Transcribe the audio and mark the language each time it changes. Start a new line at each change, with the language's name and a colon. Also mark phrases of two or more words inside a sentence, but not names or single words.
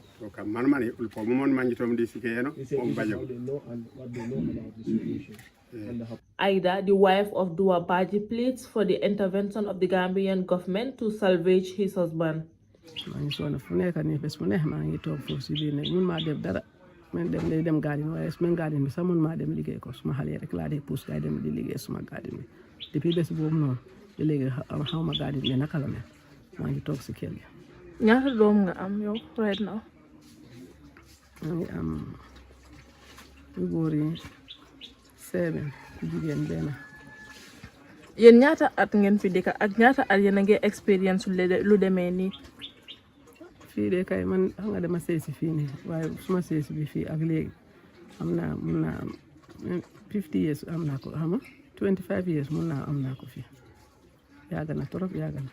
English: He said this is how they know and what they know about the situation. Aida, the wife of Dua Baji, pleads for the intervention of the Gambian government to salvage his husband.
Wolof: Men dem garden waaye men garden bi sax mun maa dem liggéey ko suma xale rek laa dee pousse kay dem di liggéey suma garden bi depuis bés boobu noonu ba léegi xaw ma garden bi naka la mel maa ngi toog si kër gi. ñaata doom nga am yow
English: right now?
Wolof: maa ngi am yu góor yi 7 jigéen benn. yéen ñaata at ngeen fi dëkk ak ñaata at yéen a ngi expérience lu demee nii? fii de kay man xam nga dama sëy si fii nii waaye suma sëy si bi fii ak léegi am naa mun naa am 50 years am naa ko xam nga 25 years mun naa am naa ko fii yàgg na trop yàgg na.